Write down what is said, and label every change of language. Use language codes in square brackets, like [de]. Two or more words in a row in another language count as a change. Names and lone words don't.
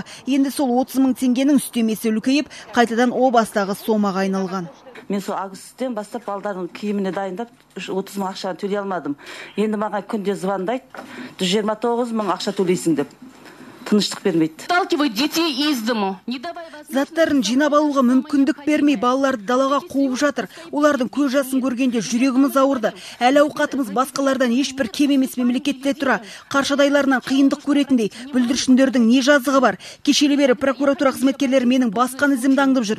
[kk] Енді сол 30 мың теңгенің үстемесі үлкейіп, қайтадан о бастағы сомаға айналған. Мен сол августтен бастап балдардың киіміне дайындап 30 мың ақшаны төлей алмадым. Енді маған күнде звондайды, 129 мың ақша төлейсің деп. Тыныштық бермейді. [ru] Сталкивают детей из дому. [kk] Заттарын жинап алуға мүмкіндік бермей, балаларды далаға қуып жатыр. Олардың көз жасын көргенде жүрегіміз ауырды. Әл ауқатымыз басқалардан ешбір кем емес мемлекетте тұра. Қаршадайларынан қиындық көретіндей бүлдіршіндердің не жазығы бар. Кешелі бері прокуратура қызметкерлері менің басқан ізімді аңдып жүр.